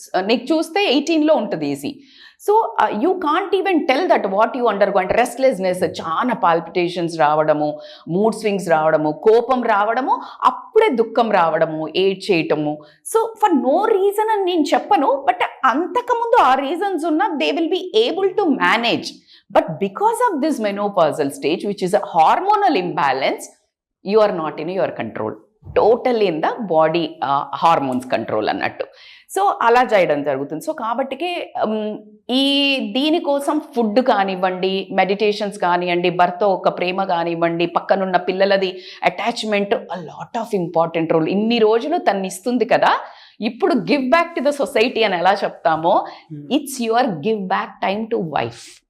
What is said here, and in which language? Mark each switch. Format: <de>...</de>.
<te>నీకు చూస్తే 18లో ఉంటుంది easy.</te> <en>So you can't even tell that what you undergo.</en> <te>అంటే రెస్ట్లెస్నెస్, చాలా పాల్పిటేషన్స్ రావడము, మూడ్ స్వింగ్స్ రావడము, కోపం రావడము, అప్పుడే దుఃఖం రావడము, ఏడ్ చేయటము.</te> <en>so for no reason</en> <te>అని నేను చెప్పను,</te> <en>but</en> <te>అంతకుముందు ఆ రీజన్స్ ఉన్నా</te> <en>They will be able to manage. But because of this menopausal stage, which is a hormonal imbalance, you are not in your control. Totally in the body hormones control అన్నట్టు.</en> <te>So అలా చేయడం జరుగుతుంది. So కాబట్టికే ఈ దీనికోసం food కానివ్వండి, meditations కానివ్వండి, భర్త ఒక ప్రేమ కానివ్వండి, పక్కనున్న పిల్లలది attachment,</te> <en>A lot of important role.</en> <te>ఇన్ని రోజులు తను ఇస్తుంది కదా, ఇప్పుడు</te> <en>give back to the society</en> <te>అని ఎలా చెప్తామో,</te> <en>It's your give back time to wife.</en>